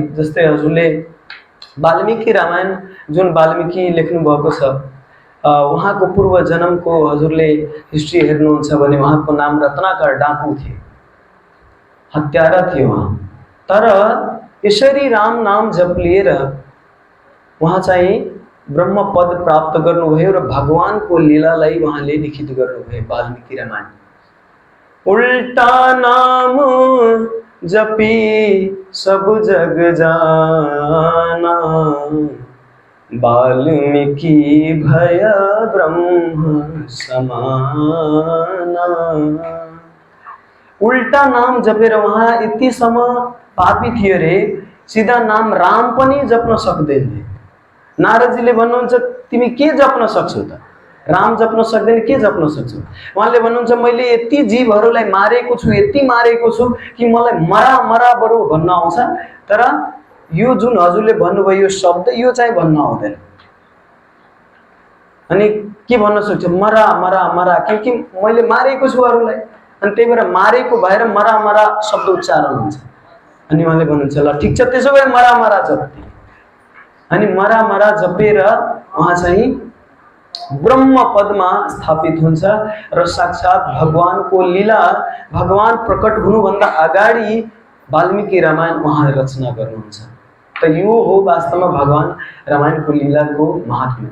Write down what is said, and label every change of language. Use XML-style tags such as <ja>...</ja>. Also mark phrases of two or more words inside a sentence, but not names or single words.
<ne>जस्तै हजुरले वाल्मीकि रामायण जुन वाल्मीकि लेख्नु भएको छ उहाँको पूर्व जन्मको हजुरले हिस्ट्री हेर्नुहुन्छ भने उहाँको नाम रत्नाकर डाकु थिए, हत्यारा थिए उहाँ। तर यसरी राम नाम जप लिएर उहाँ चाहिँ ब्रह्म पद प्राप्त गर्नुभयो र भगवानको लीलालाई उहाँले लिखित गर्नुभयो वाल्मीकि रामायण।</ne> <awa>उल्टा नाम जपी सब जग जाना वाल्मीकि भय ब्रह्म समाना।</awa> <ne>उल्टा नाम जपेर उहाँ यतिसम्म पापी थियो रे, सिधा नाम राम पनि जप्न सक्दैनथे। नारदजीले भन्नुहुन्छ तिमी के जप्न सक्छौ त? राम जप्न सक्दैन, के जप्न सक्छौ? उहाँले भन्नुहुन्छ मैले यति जीवहरूलाई मारेको छु, यति मारेको छु कि मलाई मरा मरा बरु भन्न आउँछ, तर यो जुन हजुरले भन्नुभयो यो शब्द यो चाहिँ भन्न आउँदैन। अनि के भन्न सक्छ? मरा मरा मरा, क्योंकि मैले मारेको छु अरूलाई, अनि त्यही भएर मारेको भएर मरा मरा शब्द उच्चारण हुन्छ। अनि उहाँले भन्नुहुन्छ ल ठिक छ, त्यसो भए मरा मरा जप्थे। अनि मरा मरा जपेर उहाँ चाहिँ ब्रह्म पदमा स्थापित हुन्छ र साक्षात भगवानको लीला, भगवान प्रकट हुनुभन्दा अगाडि वाल्मीकि रामायण उहाँ रचना गर्नुहुन्छ। त यो हो वास्तवमा भगवान रामायणको लीलाको महात्म्य।</ne>